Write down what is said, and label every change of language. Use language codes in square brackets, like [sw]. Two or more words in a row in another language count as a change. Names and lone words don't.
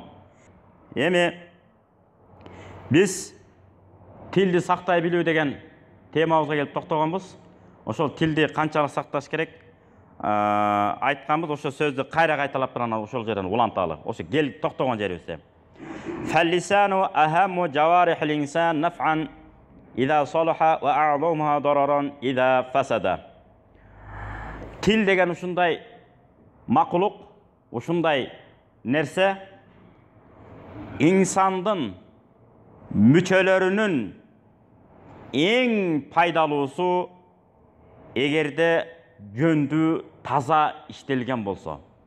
[ky] Эми биз тилди сактай билүү деген темабызга келип токтогонбуз. Ошол тилди канчалык сакташ керек айтканбыз. Ошо сөздү кайра кайталап турган ошол жерден уланталы. Ошо кел токтогон жерибизде. [ar] فاللسان أهم جوارح الإنسان نفعا إذا صلح وأعظمها ضررا إذا فسد. [ky] Тил деген ушундай макулук, ушундай нерсе инсандын мүчөлөрүнүн эң пайдалуусу эгерде жөндүү таза иштелген болсо.